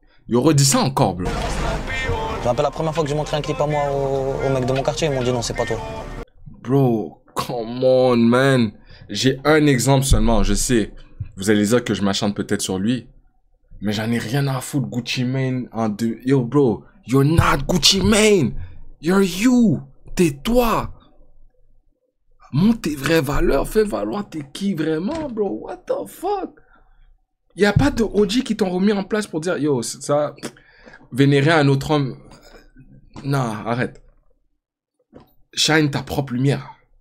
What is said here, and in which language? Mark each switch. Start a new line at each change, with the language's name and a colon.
French: Yo, redis ça encore, bro. Je me rappelle la première fois que j'ai montré un clip à moi au mec de mon quartier, ils m'ont dit non, c'est pas toi.
English: Bro, come on, man.
French: J'ai un exemple seulement, je sais. Vous allez dire que je m'acharne peut-être sur lui. Mais j'en ai rien à foutre, Gucci Mane en deux.
English: Yo, bro, you're not Gucci Mane. You're you.
French: T'es toi. Montre tes vraies valeurs. Fais valoir t'es qui vraiment, bro.
English: What the fuck?
French: Y a pas de OG qui t'ont remis en place pour dire, yo, ça, vénérer un autre homme. Non, arrête. Shine ta propre lumière.